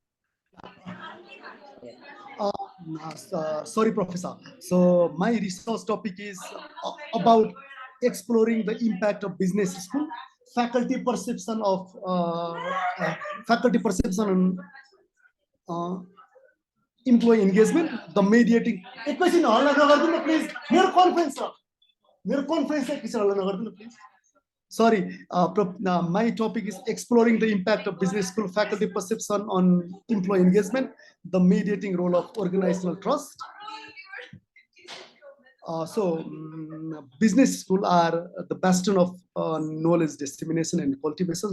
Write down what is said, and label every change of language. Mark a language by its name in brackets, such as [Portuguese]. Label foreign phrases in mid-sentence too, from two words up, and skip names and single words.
[English] Sorry, Professor. So my resource topic is about exploring the impact of business school, faculty perception on employee engagement, the mediating. [Nepali] एक question हल्ला नगर्दिनु please. मेरो conference छ. मेरो conference है, किसी हल्ला नगर्दिनु please. [English] Sorry, my topic is exploring the impact of business school faculty perception on employee engagement, the mediating role of organizational trust. Business school are the bastion of knowledge dissemination and cultivation.